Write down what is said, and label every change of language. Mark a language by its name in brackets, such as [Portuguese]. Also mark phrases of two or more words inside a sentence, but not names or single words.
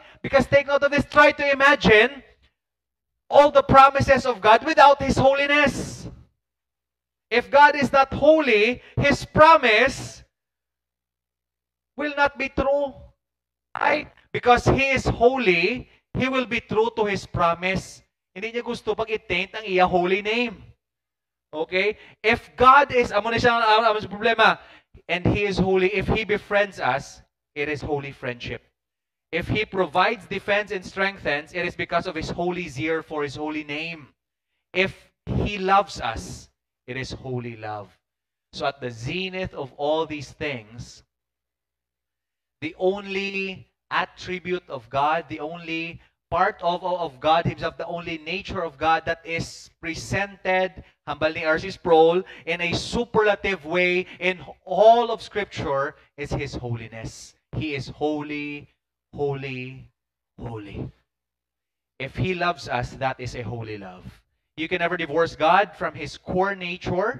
[English] Because take note of this, try to imagine all the promises of God without His holiness. If God is not holy, His promise will not be true. Right? Because He is holy, He will be true to His promise. [Hiligaynon] Hindi niya gusto pag i-taint ang iya [English] holy name. Okay? If God is, [Hiligaynon] amo na siya ang problema, [English] and He is holy, if He befriends us, it is holy friendship. If He provides, defends, and strengthens, it is because of His holy zeal for His holy name. If He loves us, it is holy love. So at the zenith of all these things, the only attribute of God, the only part of God Himself, the only nature of God that is presented, [Hiligaynon] hambal ni R.C. [English] Sproul, in a superlative way in all of Scripture is His holiness. He is holy, holy, holy. If He loves us, that is a holy love. You can never divorce God from His core nature.